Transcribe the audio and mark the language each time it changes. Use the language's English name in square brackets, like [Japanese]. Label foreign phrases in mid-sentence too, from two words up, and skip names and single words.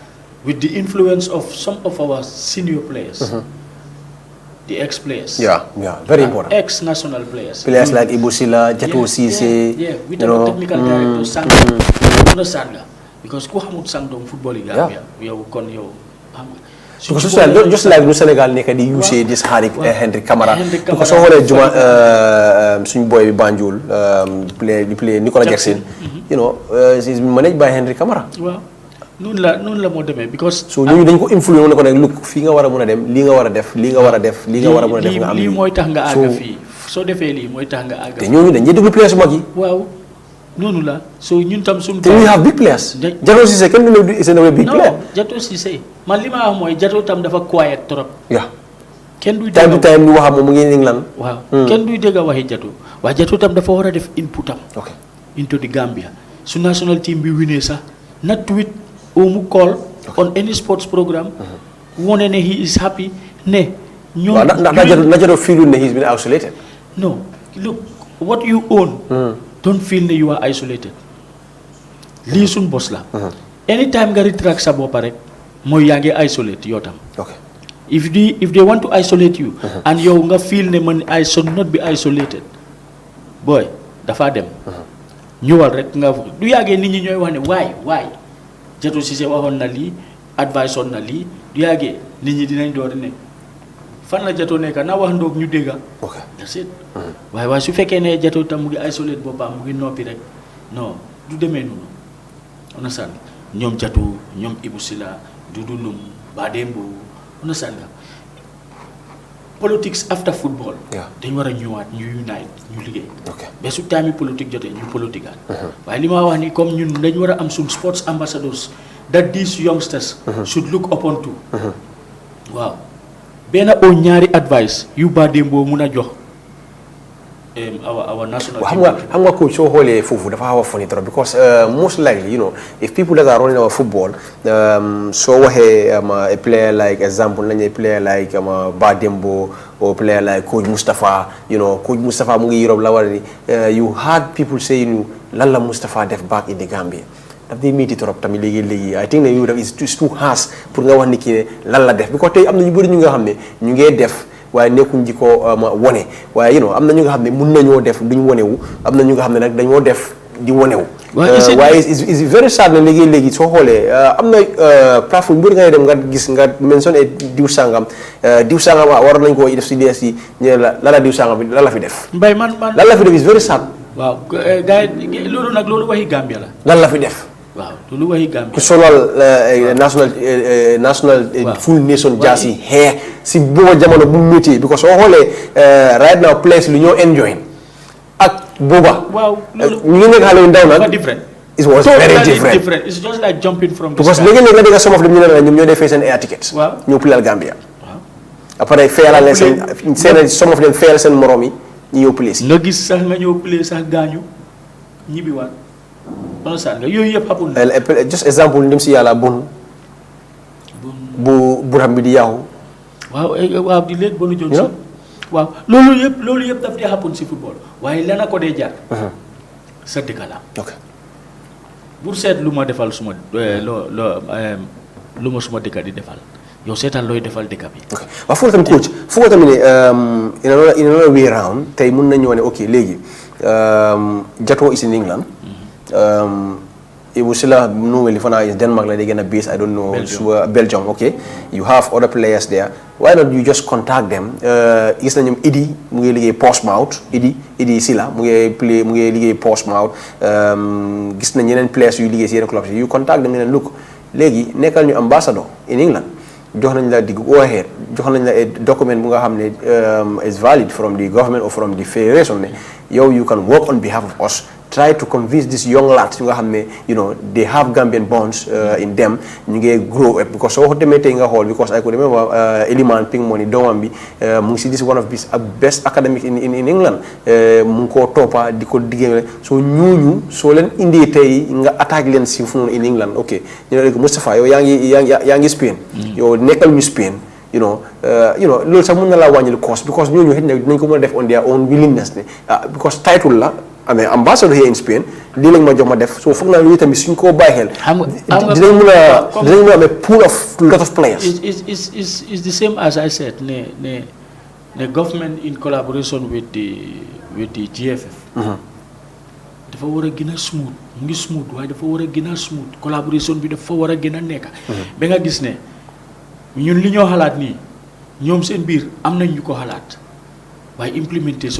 [English] With the influence of some of our senior players, the ex-players. Very important. Ex-national players. Players like Ibusila, Jato Sise. With our technical director, Sang. Understand? Because [Wolof] ku hamut sang dom [English] football in Gambia, we are con yo. Because just like the Senegal [Wolof] nekk di [English] use this Henry Camara because [Wolof] soo xoolee juma suñu boy bi [English] Banjul play Nicolas Jackson you know is managed by Henry Camara [Wolof] waaw noonu la moo demee because so ñooñu dañ ko influence ko nag look fii nga war a mën a dem lii nga war a def lii nga war a def lii nga war a mën a def nga am lii mooy tax nga àgg fii soo defee lii mooy tax nga àgg te ñooñu dañ déglu players mag yi waaw noonu la so ñun tam suñu [English] we have big players Jato Cissé [Wolof] kenn du [English] is a big player [Wolof] Jato Cissé man li ma wax mooy Jato tam dafa quiet trop kenn duy [English] time to time [Wolof] ñu wax moom mu ngi England waaw kenn duy dégg waxi Jato waaye Jato tam dafa war a def [English] input am into the Gambia [Wolof] su national team bi winee sax na tweet or mu [English] call on any sports program [Wolof] wone ne [English] he is happy [Wolof] ne ñoom [English] ndax Jato feel ne he's been isolated no look what you own don't feel that you are isolated. [Wolof] Listen, boss la. [English] Anytime you retract [Wolof] sa bopa rek, mo yange isolate yotam. [English] If they want to isolate you, and you nga feel ne man I should not be isolated, boy, [Wolof] dafa dem. Ñëwal rek nga du yagé nit ñi ñoy wax ne why Jato Cissé waxon na li advice on na li du yagé nit ñi dinañ door ne fan la Jato nekk na wax ndok ñu dégga [English] that's it [Wolof] waaye su fekkee ne Jato tam mu ngi isolate boppam mu ngi noppi rek non du demee noonu understand ñoom Jato ñoom Ibou Sila Dudu Lum Badembo understand nga [English] politics after football [Wolof] dañ war a ñëwaat ñu unite ñu liggéey ba su time politique jotee ñu politique waaye li ma wax ni comme ñun dañ war a am suñ [English] sports ambassadors that these youngsters should look upon to [Wolof] waaw benn o ñaari advice yu ba démboo mun a jox [English] our national team. xam nga coach [Wolof] soo xoolee foofu dafa xaw a [English] funny trop because most likely you know if people that are running our football [Wolof] soo waxee [English] a player like example nañu a player like Badembo or player like coach Mustafa you know [Wolof] coach Mustafa mu ngi Europe la war ni [English] you heard people saying [Wolof] lan la Mustafa def [English] back in the Gambia [Wolof] daf day métti trop tamit léegi [English] I think [Wolof] ne you def [English] is too harsh [Wolof] pour nga wax ni kii ne lan la def because tey am na ñu bëri ñu nga xam ne ñu ngee def waaye nekkuñ ji ko wone waaye [English] you know [Wolof] am na ñu nga xam ne mun nañoo def duñ wonewu am na ñu nga xam ne nag dañoo def di wonewu waaye [English] is very sad [Wolof] na léegi soo xoolee am na plateforme bu bëri ngay dem nga gis nga mentionné diw sangam war nañ koo def si DS yi ñu la la diw sangam bi lan la fi def mbay man lan la fi def [English] is very sad [Wolof] waaw gars yi loolu nag loolu waxi Gambia la lan la fi def waaw loolu waxi Gambia ku solal [English] national full nation jersey [Wolof] xeex si booba jamono bu métier because soo xoolee [English] right now [Wolof] place lu ñoo enjoy ak booba waaw loolu ñu ngi nekk xale yu ndaw nag [English] different it was very different it's just like jumping from the because [Wolof] léegi-léegi nga dégg [English] some of them [Wolof] ñu ne la ñoom ñoo defee seen air tickets waaw ñëw playal Gambia après fayalal leen seen [English] some of them [Wolof] fayal seen morom yi ñu ñëw play si nga gis sax nga ñëw play sax gaañu ñibbiwaat nga yooyu yëpp xapul just exemple ndim si yàlla bu buram bi di yaaw waaw di léegi bonu Johnson waaw loolu yëpp daf dee xapul si football waaye lena ko dee jaar sa dëkk la pour seet lu ma defal suma lu ma suma dëkk di defal yow seetal looy defal dëkk bi [English] waaw [Wolof] foofu tamit coach foofu tamit ne [English] in another way round [Wolof] tey mun nañu ne [English] ok léegi Jato is in England Ibusila normally for now is Denmark like they're gonna base I don't know Belgium okay you have other players there why not you just contact them [Wolof] gis nañu Idi mu ngi liggéey Portsmouth Idi Sila mu ngi liggéey Portsmouth gis nañ yeneen players yu liggéey si yeneen clubs [English] you contact them and look [Wolof] léegi nekkal ñu ambassador in England jox nañ la dig [English] go ahead [Wolof] jox nañ la document bu nga xam ne [English] is valid from the government or from the federation [Wolof] ne yow [English] you can work on behalf of us try to convince these young lads [Wolof] yu nga xam ne [English] you know they have Gambian bonds in them [Wolof] ñu ngi [English] grow up because [Wolof] soo demee tey nga xool [English] because I could [Wolof] remember Eliman Ping Money doomam bi mu ngi si [English] this one of the best academic in England [Wolof] mu ngi koo toppa di ko diggéey soo ñooñu soo leen indee tey nga attaque leen si fu noonu [English] in England [Wolof] ok ñu ne léegi Moustapha yow yaa ngi Spain yow nekkal ñu Spain [English] you know [Wolof] loolu sax mën na laa wàññil cost because ñooñu xëy na dinañ ko mën a def [English] on their own willingness [Wolof] ne because title la amee [English] ambassador here in Spain [Wolof] lii lañ ma jox ma def so foog naa loolu tamit suñ koo bàyyi xel dinañ mën a amee [English] pool of lot of players is the same as I said [Wolof] ne government [English] in collaboration with the GFF [Wolof] dafa war a gën a smooth mu ngi smooth waaye dafa war a gën a smooth collaboration bi dafa war a gën a nekk ba nga gis ne ñun li ñoo xalaat nii ñoom seen biir am nañ ñu ko xalaat waaye implementation